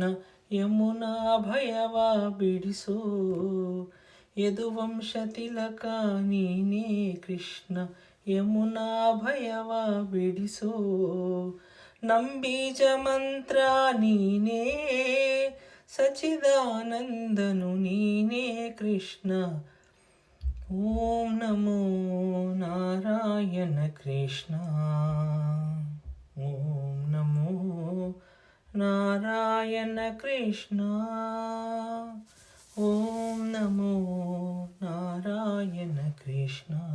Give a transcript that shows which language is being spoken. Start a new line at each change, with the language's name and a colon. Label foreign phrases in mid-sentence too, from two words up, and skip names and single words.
Kannada: ಯಮುನಾ ಭಯವ ಬಿಡಿಸೋ. ಯದುವಂಶ ತಿಲಕ ನೀನೇ ಕೃಷ್ಣ. ಯಮುನಾ ಭಯವ ಬಿಡಿಸೋ. ನಂಬೀಜ ಮಂತ್ರ ನೀನೇ ಸಚಿದಾನಂದನು ನೀನೇ ಕೃಷ್ಣ.
Sanskrit: ಓಂ ನಮೋ ನಾರಾಯಣ ಕೃಷ್ಣ. ಓಂ ನಮೋ ನಾರಾಯಣ ಕೃಷ್ಣ. ಓಂ ನಮೋ ನಾರಾಯಣ ಕೃಷ್ಣ.